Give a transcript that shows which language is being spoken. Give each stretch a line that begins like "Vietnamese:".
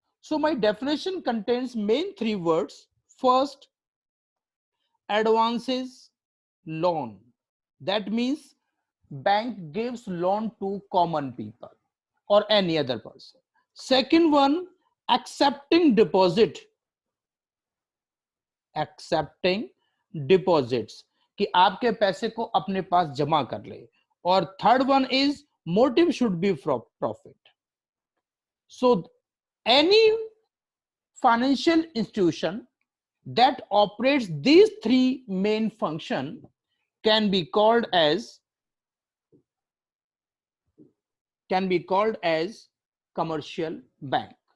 English: So my definition contains main three words. First, advances loan. That means bank gives loan to common people or any other person. Second one, accepting deposit.
Hindi: Accepting deposits कि आपके पैसे को अपने पास जमा कर ले.
English: और third one is motive should be for profit. So any financial institution that operates these three main functions can be called as commercial bank.